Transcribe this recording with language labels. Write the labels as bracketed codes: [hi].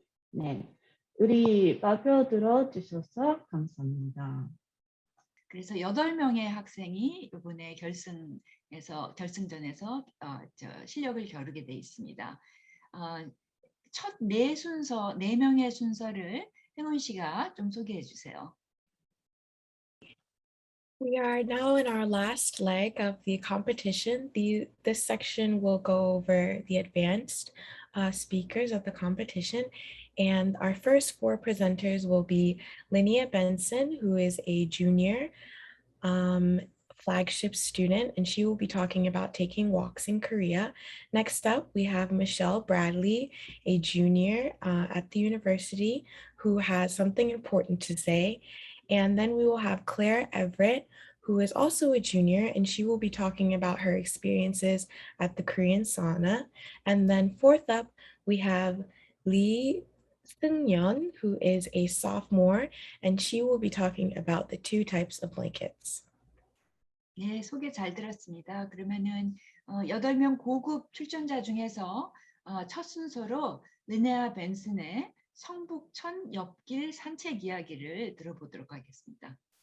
[ko] 네, 우리 발표 들어주셔서 감사합니다. 그래서 8명의 학생이 이번에 결승전에서 실력을 겨루게 돼 있습니다. 첫 4명의 순서를 행운 씨가 좀 소개해 주세요. [en] We are now in our last leg of the competition. This section will go over the advanced speakers of the competition. And our first 4 presenters will be Linnea Benson, who is a junior flagship student, and she will be talking about taking walks in Korea. Next up, we have Michelle Bradley, a junior at the university, who has something important to say. And then we will have Claire Everett, who is also a junior, and she will be talking about her experiences at the Korean sauna. And then 4th up, we have Lee Seung-yeon, who is a sophomore, and she will be talking about the 2 types of blankets. [ko] 예, 소개 잘 들었습니다. 그러면은 8명 고급 출전자 중에서 첫 순서로 르네아 벤슨의 성북천 옆길 산책 이야기를 들어보도록 하겠습니다.